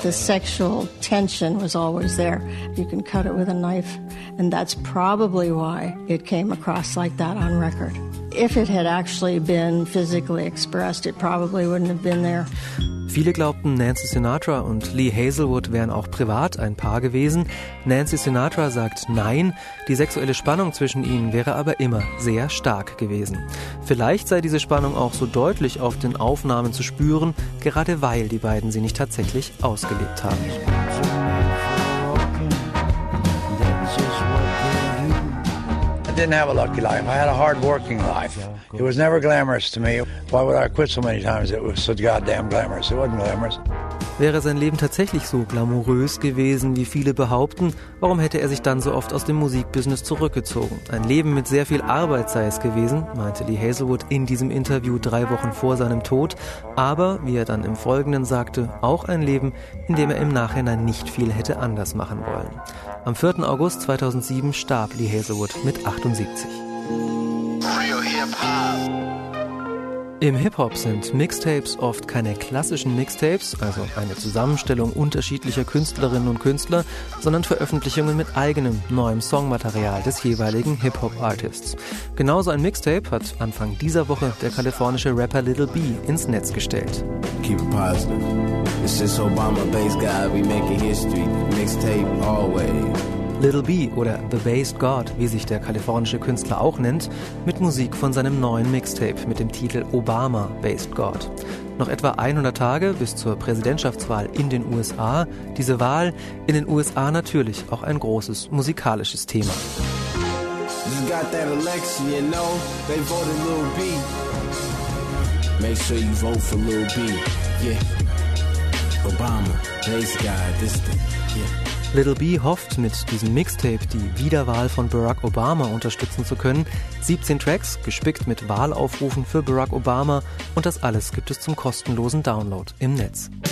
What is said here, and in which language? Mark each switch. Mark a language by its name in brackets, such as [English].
[English] The sexual tension was always there. You can cut it with a knife, and that's probably why it came across like that on record. If it had actually been physically expressed, it probably wouldn't have been there. [German] Viele glaubten, Nancy Sinatra und Lee Hazlewood wären auch privat ein Paar gewesen. Nancy Sinatra sagt nein, die sexuelle Spannung zwischen ihnen wäre aber immer sehr stark gewesen. Vielleicht sei diese Spannung auch so deutlich auf den Aufnahmen zu spüren, gerade weil die beiden sie nicht tatsächlich ausgelebt haben. [English] I didn't have a lucky life. I had a hard working life. It was never glamorous to me. Why would I quit so many times? It was so goddamn glamorous. It wasn't glamorous. [German] Wäre sein Leben tatsächlich so glamourös gewesen, wie viele behaupten, warum hätte er sich dann so oft aus dem Musikbusiness zurückgezogen? Ein Leben mit sehr viel Arbeit sei es gewesen, meinte Lee Hazlewood in diesem Interview 3 Wochen vor seinem Tod. Aber, wie er dann im Folgenden sagte, auch ein Leben, in dem er im Nachhinein nicht viel hätte anders machen wollen. Am 4. August 2007 starb Lee Hazlewood mit 78. Im Hip-Hop sind Mixtapes oft keine klassischen Mixtapes, also eine Zusammenstellung unterschiedlicher Künstlerinnen und Künstler, sondern Veröffentlichungen mit eigenem, neuem Songmaterial des jeweiligen Hip-Hop-Artists. Genauso ein Mixtape hat Anfang dieser Woche der kalifornische Rapper Lil B ins Netz gestellt. [English] Keep it positive. It's this Obama bass guy, we making history. Mixtape always. [German] Little B oder The Bass God, wie sich der kalifornische Künstler auch nennt, mit Musik von seinem neuen Mixtape mit dem Titel Obama Bass God. Noch etwa 100 Tage bis zur Präsidentschaftswahl in den USA. Diese Wahl in den USA natürlich auch ein großes musikalisches Thema. [English] You got that election, you know, they voted Little B. Make sure you vote for Little B, yeah. Obama, Bass God, this thing, yeah. [German] Little B hofft, mit diesem Mixtape die Wiederwahl von Barack Obama unterstützen zu können. 17 Tracks, gespickt mit Wahlaufrufen für Barack Obama, und das alles gibt es zum kostenlosen Download im Netz.